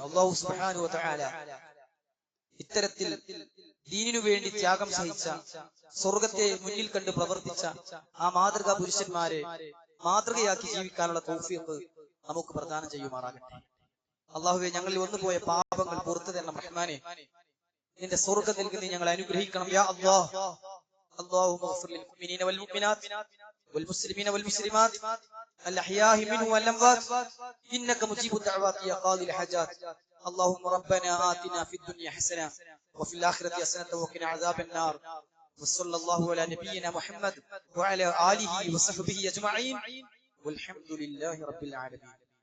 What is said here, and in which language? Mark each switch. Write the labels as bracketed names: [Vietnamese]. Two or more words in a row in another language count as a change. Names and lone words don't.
[Malayalam] അല്ലാഹു [Arabic] سبحانه وتعالى [Malayalam] ഇത്തരത്തിൽ ദീനിനു വേണ്ടി ത്യാഗം സഹിച്ച, സ്വർഗത്തെ മുന്നിൽ കണ്ട് പ്രവർത്തിച്ച ആ മാതൃകാ പുരുഷന്മാരെ മാതൃകയാക്കി ജീവിക്കാനുള്ള തൗഫീഖ് നമുക്ക് പ്രദാനം ചെയ്യുമാറാകട്ടെ. അല്ലാഹുവേ, ഞങ്ങളിൽ വന്നുപോയ പാപങ്ങൾ പുറത്തു തരണം റഹ്മാനെ. നിന്റെ സ്വർഗ്ഗത്തിൽ നിന്ന് ഞങ്ങളെ അനുഗ്രഹിക്കണം [Arabic] يا الله. اللهم اغفر للمؤمنين والمؤمنات والمسلمين والمسلمات الأحياء منهم والأموات إنك مجيب الدعوات يا قاضي الحاجات. اللهم ربنا آتنا في الدنيا حسنة وفي الآخرة حسنة وقنا عذاب النار. وصلى الله على نبينا محمد وعلى آله وصحبه أجمعين والحمد لله رب العالمين.